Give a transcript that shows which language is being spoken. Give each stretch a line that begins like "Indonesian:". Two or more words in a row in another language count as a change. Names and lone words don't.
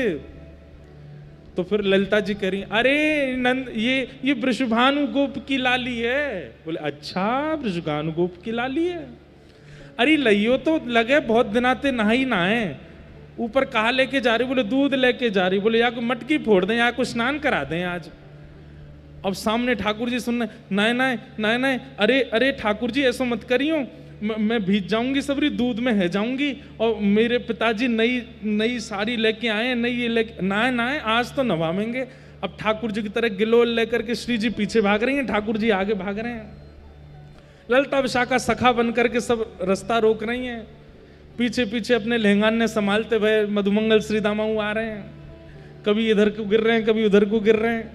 Hindi: तो फिर ललिता जी कह रही, अरे नंद ये वृषभानु गोप की लाली है। बोले अच्छा वृषभानु गोप की लाली है।
Braj: अरे लइयो तो लगे बहुत दिनाते नहाई नहाए, ऊपर कहा लेके जा रही?
Hindi: बोले दूध लेके जा रही।
Braj: बोले या को मटकी फोड़ दें या को स्नान करा दें आज।
Hindi: अब सामने ठाकुर जी सुनने,
Braj: नाय नाय नाय नाय, अरे अरे ठाकुर जी ऐसा मत करियो, मैं भीज जाऊंगी सबरी, दूध में है जाऊंगी, और मेरे पिताजी नई साड़ी लेके आए, नई ये लेके, नाय नाय आज तो नवावेंगे।
Hindi: अब ठाकुर जी की तरह गिलोल लेकर के श्री जी पीछे भाग रही हैं, ठाकुर जी आगे भाग रहे हैं। ललिता विशाखा सखा बन करके सब रास्ता रोक रही हैं, पीछे पीछे अपने लहंगाने संभालते हुए मधुमंगल श्री दामाऊ आ रहे हैं, कभी इधर को गिर रहे हैं कभी उधर को गिर रहे हैं।